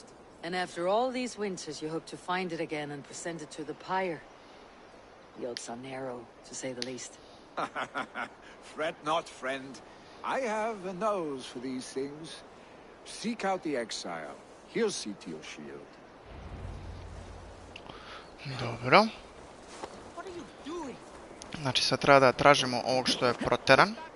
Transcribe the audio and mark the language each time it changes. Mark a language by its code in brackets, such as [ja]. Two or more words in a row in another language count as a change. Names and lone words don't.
[en] And after all these winters, you hope to find it again and present it to the pyre. The odds are narrow, to say the least. Fret not, friend. I have a nose for these things. Seek out the exile. He'll see to your shield. [sr] Dobro. Znači sad treba da tražimo ovog što je proteran.